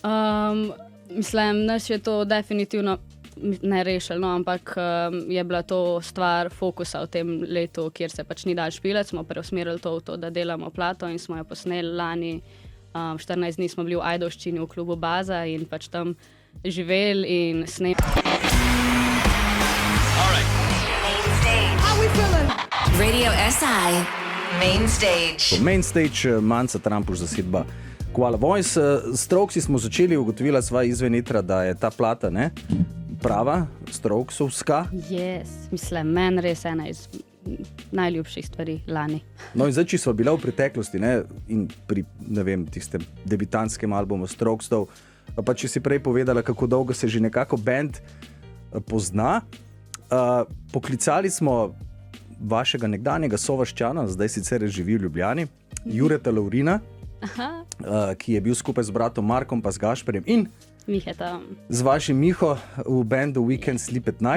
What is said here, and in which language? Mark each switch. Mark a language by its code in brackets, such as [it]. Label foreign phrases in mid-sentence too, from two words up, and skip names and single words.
[sl] Mislim, nas je to definitivno ne rešilo, no, ampak je bila to stvar fokusa v tem letu, kjer se pač ni dal špilati, smo preusmerili to v to, da delamo plato in smo jo posneli lani. 14 dni smo bili v Ajdovščini v klubu Baza in pač tam živeli in snemali. Radio SI, main stage. Main stage, Manca Trampuš zasedba Koala Voice. Strokesi smo začeli, ugotovila sva izven etra, da je ta plata prava, Strokesovska. Yes, mislim, meni res ena iz najljubših stvari lani. No in zdaj, če sva bila v preteklosti in pri, tistem debitantskem albumu Strokesov, pa če si prej povedala, kako dolgo se že nekako band pozna, poklicali smo vašega nekdanjega sovaščana, zdaj sicer živi v Ljubljani, Jureta Laurina, ki je bil skupaj z bratom Markom pa z Gašperjem in z vašim Miho v bandu We Can't Sleep at Night.